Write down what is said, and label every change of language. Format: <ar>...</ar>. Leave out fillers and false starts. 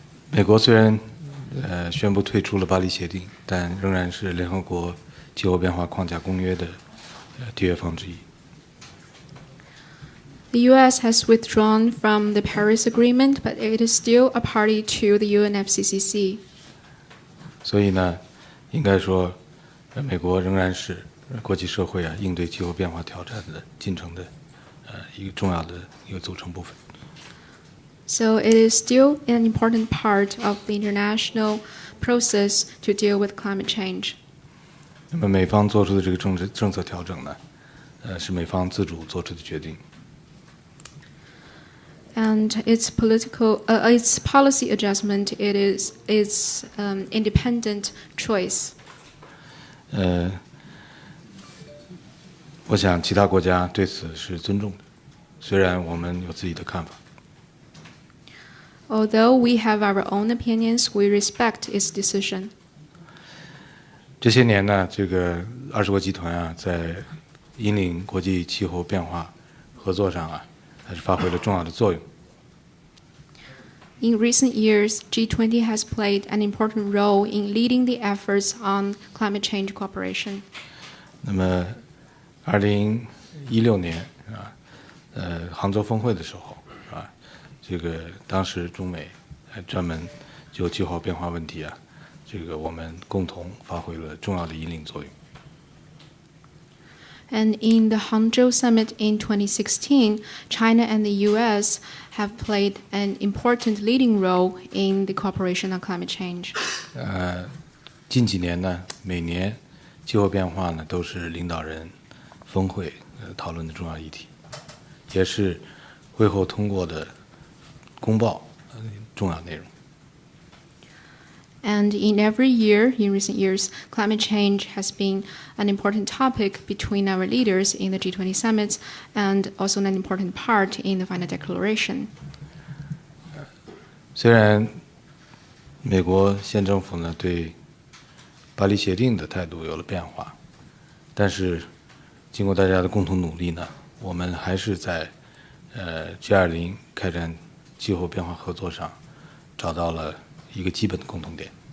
<zh>美国虽然宣布退出了巴黎协定，但仍然是联合国气候变化框架公约的缔约方之一。</zh> <en>The U.S. has withdrawn from the Paris Agreement, but it is still a party to the UNFCCC.</en> <zh>所以呢，应该说，美国仍然是国际社会应对气候变化挑战的进程的一个重要的一个组成部分。</zh> <en>So it is still an important part of the international process to deal with climate change.</en> <zh>那么美方做出的这个政策调整呢，是美方自主做出的决定。</zh> <en>And its policy adjustment, it is its independent choice.</en> <zh>我想其他国家对此是尊重的，虽然我们有自己的看法。</zh> <en>Although we have our own opinions, we respect its decision.</en> <zh>这些年呢，这个20国集团在引领国际气候变化合作上还是发挥了重要的作用。</zh> <en>In recent years, G20 has played an important role in leading the efforts on climate change cooperation.</en> <zh>那么，2016年杭州峰会的时候这个当时中美专门就气候变化问题这个我们共同发挥了重要的引领作用。</zh> <en>And in the Hangzhou Summit in 2016, China and the U.S. have played an important leading role in the cooperation on climate change.</en> <zh>近几年呢，每年气候变化呢都是领导人峰会讨论的重要议题，也是会后通过的公报重要内容。</zh> <en>And in every year, in recent years, climate change has been an important topic between our leaders in the G20 summits and also an important part in the final declaration.</en> <zh>虽然美国现政府呢对巴黎协定的态度有了变化，但是经过大家的共同努力呢，我们还是在G20开展气候变化合作上找到了一个基本的共同点。</zh>